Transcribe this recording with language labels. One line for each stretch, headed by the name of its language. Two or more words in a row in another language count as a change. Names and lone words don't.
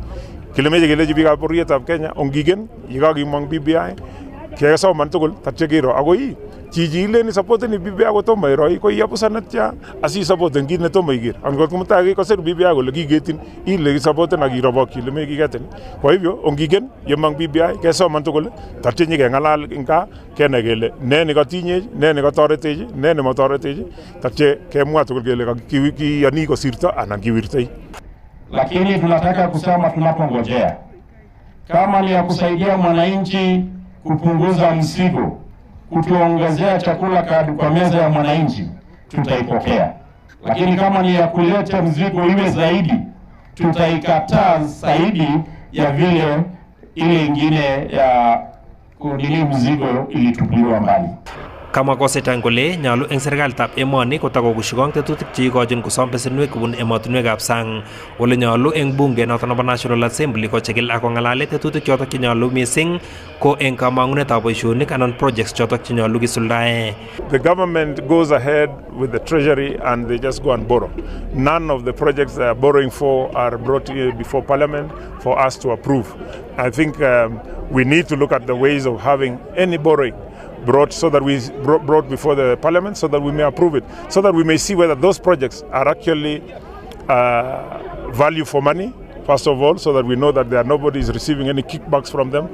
Kalenjin: Kimeche kelechi biikab bororietab Kenya ongigen yekakimong BBI kesoman tugul tatyo kero akoi chichi ileni supporteni BBI kotomo iro ko yabusa netya asi supporten kit netomo iker. Angot kumtaki kosir BBI kole kigetin ile supporten ak irobokyi ile mekiketin.
Swahili: Kwa hivyo
Kalenjin: ongigen yemong BBI kesoman tugul tatyo nyikeng'alal eng gaa kenai kele ne nekatinye ne nekatoretech ne nemotoretech tatyo kemwa tugul kele kiyani kosirto anan kiwirtoi.
Swahili: Lakini tunataka kusema tunapongojea kama ni ya kusaidia mwananchi kupunguza mzigo, kutuongezea chakula kwa meza ya mwananchi, tutaipokea. Lakini kama ni ya kuleta mzigo iwe zaidi, tutaikataa zaidi ya vile ile ingine ya kudili mzigo ilitupiliwa mbali.
Kalenjin: Kamwa Kositany kole nyalu eng serikalitab emoni kotakokushikong tetutik cheikochin kosom besenwek kobun emotinwekab sang. Ole nyalu eng bunge notok nebo National Assembly kochikil ak kong'alale tetutik chotok chenyalu mising ko eng kamang'unetab boisionik anan projects chotok chenyalu kisuldae.
English: The government goes ahead with the treasury and they just go and borrow. None of the projects they are borrowing for are brought before parliament for us to approve. I think we need to look at the ways of having any borrowing brought so that we brought before the parliament so that we may approve it, so that we may see whether those projects are actually value for money, first of all, so that we know that nobody is receiving any kickbacks from them.